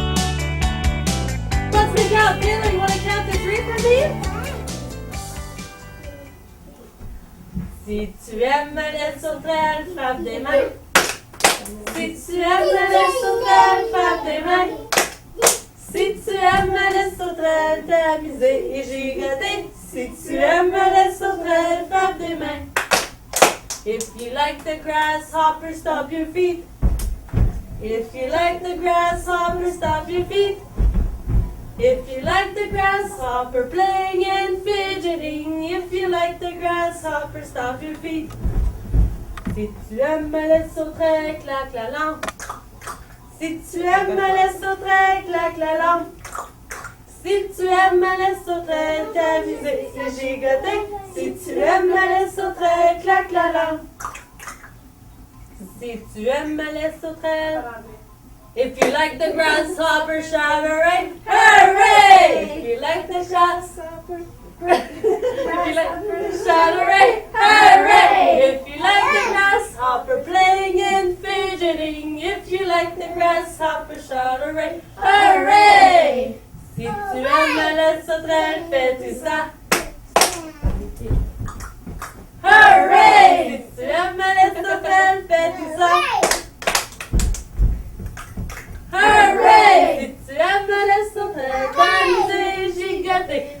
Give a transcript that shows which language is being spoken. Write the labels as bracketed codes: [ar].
[en] job, Taylor. You want to count to 3 for me? [fr] Si tu aimes les sauterelles, frappe des mains. Si tu aimes les sauterelles, frappe des mains. Si tu aimes les sauterelles, t'amuser et gigoter. Si tu aimes les sauterelles, frappe des mains. [en] If you like the grasshopper, stomp your feet. If you like the grasshopper, stomp your feet. If you like the grasshopper playing and fidgeting, if you like the grasshopper, stomp your feet. [fr] Si tu aimes les sauterelles, claque la langue. Si tu aimes les sauterelles, claque la langue. Si tu aimes les sauterelles, t'amuser et gigoter. Si tu aimes les sauterelles, claque la langue. Si tu aimes les sauterelles. [en] If you like the grasshopper, shout hooray, hooray! If you like the grasshopper, if you like, shout hooray, hooray! If you like the grasshopper playing and fidgeting, if you like the grasshopper, shout hooray, hooray! [fr] Si tu aimes les sauterelles, fais-tu ça? Hooray! Si tu aimes les sauterelles, fais-tu ça? Hooray! Si tu aimes les sauterelles, t'amuser, gigoter.